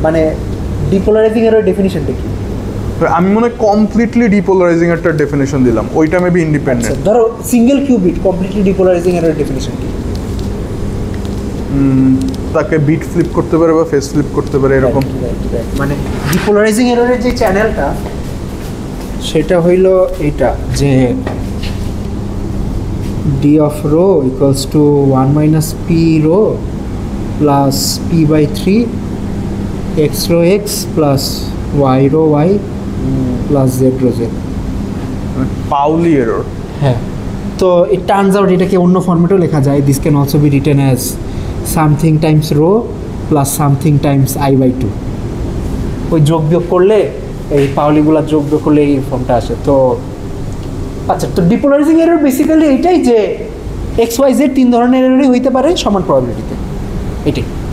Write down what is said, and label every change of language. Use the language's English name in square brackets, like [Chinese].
[Bangla] মানে depolarising error ডেফিনিশনটা কি? আমি মনে হয় কমপ্লিটলি ডিপোলারাইজিং একটা ডেফিনেশন দিলাম, ওইটা মেবি ইন্ডিপেন্ডেন্ট। ধরো সিঙ্গেল কিউবিট কমপ্লিটলি ডিপোলারাইজিং এর ডেফিনেশন কি? তাকে বিট ফ্লিপ করতে পারে বা ফেস ফ্লিপ করতে পারে এরকম। মানে ডিপোলারাইজিং এররের যে চ্যানেলটা সেটা হইল এইটা, যে [English] d of rho equals to 1 minus p rho plus p by 3 x rho x plus y rho y plus z rho z। [Bangla] Paoli error. হ্যাঁ, তো [English] it turns out [Bangla] এটাকে অন্য ফরম্যাটেও লেখা যায়। [English] This can also be written as something times row plus something times i by 2। [Bangla] ওই যোগ বিয়োগ করলে, এই পাউলিগুলা যোগ বিয়োগ করলে এই ফর্মটা আসে। তো আচ্ছা, তো ডিপোলারাইজিং এরর বেসিক্যালি এইটাই যে এক্স ওয়াই জেড তিন ধরনের এররই হইতে পারে সমান প্রবাবিলিটিতে, এটাই।